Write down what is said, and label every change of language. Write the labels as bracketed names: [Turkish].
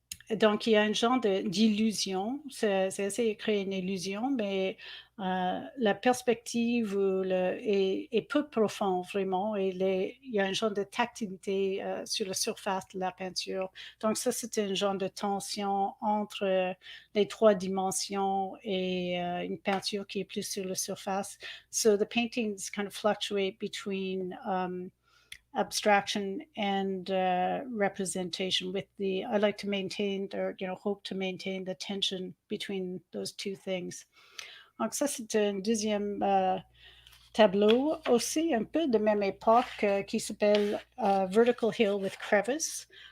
[French] Donc, il y a un genre d'illusion. C'est essayer de créer une illusion, mais la perspective est peu profonde vraiment. Et il y a un genre de tactilité sur la surface de la peinture. Donc, ça, c'est un genre de tension entre les trois dimensions et une peinture qui est plus sur la surface. [English] So the paintings kind of fluctuate between abstraction and representation. I like to maintain, or hope to maintain, the tension between those two things. [French] Donc ça, c'est un deuxième tableau aussi un peu de même époque qui s'appelle Vertical Hill with Crevice.